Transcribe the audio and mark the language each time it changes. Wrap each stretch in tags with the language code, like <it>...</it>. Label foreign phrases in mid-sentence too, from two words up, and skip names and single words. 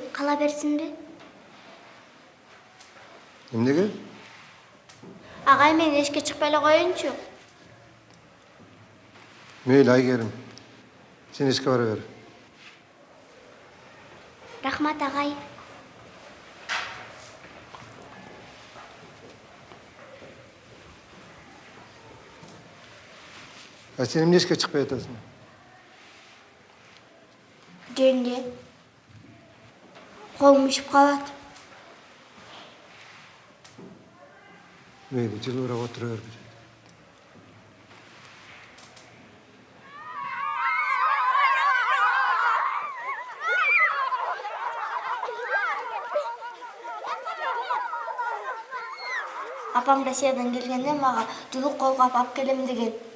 <ky>Кала берсинби? Эмнеге? Агай, мен эшикке чыкпай эле коеюнчу. Мейлі Айгерим. Сен эшикке бара бер. Рахмат, агай. Сен эмне эшикке чыкпай атасың? Жеринде. Колум ишип калат. Meyli, жылыраак отура бер. Апам Россиядан келгенде мага жулук колгап алып келем деген.</ky>